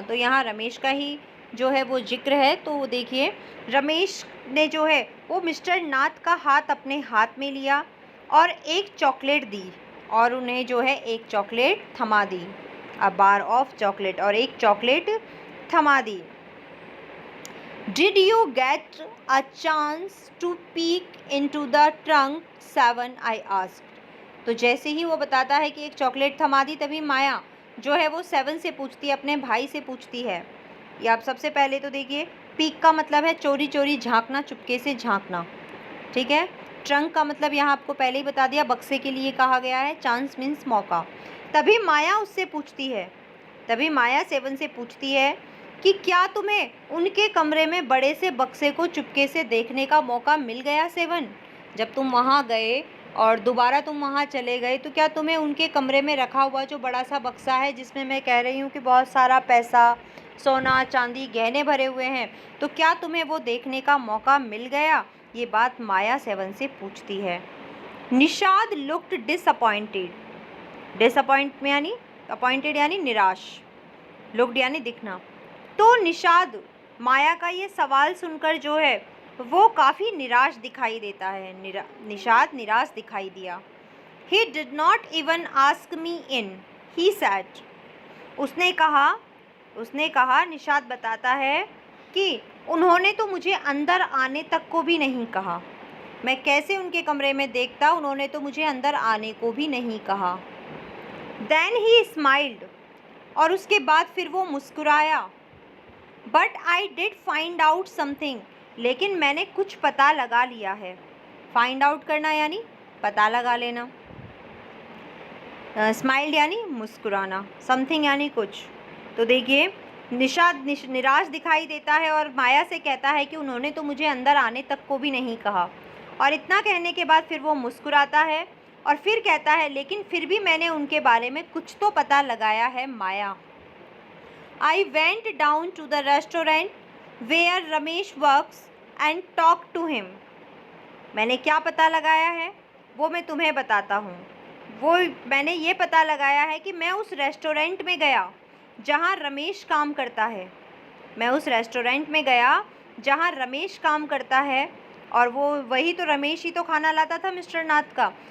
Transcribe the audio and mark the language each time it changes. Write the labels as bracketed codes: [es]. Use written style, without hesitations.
[hi] तो यहाँ रमेश का ही जो है वो जिक्र है। तो देखिए, रमेश ने जो है वो मिस्टर नाथ का हाथ अपने हाथ में लिया और एक चॉकलेट दी, और उन्हें जो है एक चॉकलेट थमा दी, [en] a bar of chocolate, [hi] और एक चॉकलेट थमा दी। [en] Did you get a chance to peek into the trunk, Seven? I asked. [hi] तो जैसे ही वो बताता है कि एक चॉकलेट थमा दी, तभी माया जो है वो सेवन से पूछती है, अपने भाई से पूछती है। ये आप सबसे पहले तो देखिए, पीक का मतलब है चोरी चोरी झांकना, चुपके से झांकना, ठीक है। ट्रंक का मतलब यहाँ आपको पहले ही बता दिया, बक्से के लिए कहा गया है। चांस मीन्स मौका। तभी माया उससे पूछती है, तभी माया सेवन से पूछती है कि क्या तुम्हें उनके कमरे में बड़े से बक्से को चुपके से देखने का मौका मिल गया सेवन? जब तुम वहाँ गए और दोबारा तुम वहाँ चले गए, तो क्या तुम्हें उनके कमरे में रखा हुआ जो बड़ा सा बक्सा है, जिसमें मैं कह रही हूँ कि बहुत सारा पैसा, सोना चांदी, गहने भरे हुए हैं, तो क्या तुम्हें वो देखने का मौका मिल गया? ये बात माया सेवन से पूछती है। निषाद [en] looked disappointed, [hi] डिसअपॉइंट में यानी अपॉइंटेड यानी निराश, लुक्ड यानी दिखना। तो निषाद माया का ये सवाल सुनकर जो है वो काफ़ी निराश दिखाई देता है। निषाद निराश दिखाई दिया। [en] He did not even ask me in, he said. [hi] उसने कहा, निषाद बताता है कि उन्होंने तो मुझे अंदर आने तक को भी नहीं कहा। मैं कैसे उनके कमरे में देखता, उन्होंने तो मुझे अंदर आने को भी नहीं कहा। [en] Then he smiled, [hi] और उसके बाद फिर वो मुस्कुराया। [en] but I did find out something, [hi] लेकिन मैंने कुछ पता लगा लिया है। फाइंड आउट करना यानी पता लगा लेना, स्माइल यानी मुस्कुराना, समथिंग यानी कुछ। तो देखिए, निषाद निराश दिखाई देता है और माया से कहता है कि उन्होंने तो मुझे अंदर आने तक को भी नहीं कहा, और इतना कहने के बाद फिर वो मुस्कुराता है और फिर कहता है लेकिन फिर भी मैंने उनके बारे में कुछ तो पता लगाया है माया। [en] I went down to the restaurant where Ramesh works and talked to him. [hi] मैंने क्या पता लगाया है वो मैं तुम्हें बताता हूँ। वो मैंने ये पता लगाया है कि मैं उस रेस्टोरेंट में गया जहाँ रमेश काम करता है। मैं उस रेस्टोरेंट में गया जहाँ रमेश काम करता है, और वो वही तो रमेश ही तो खाना लाता था मिस्टर नाथ का।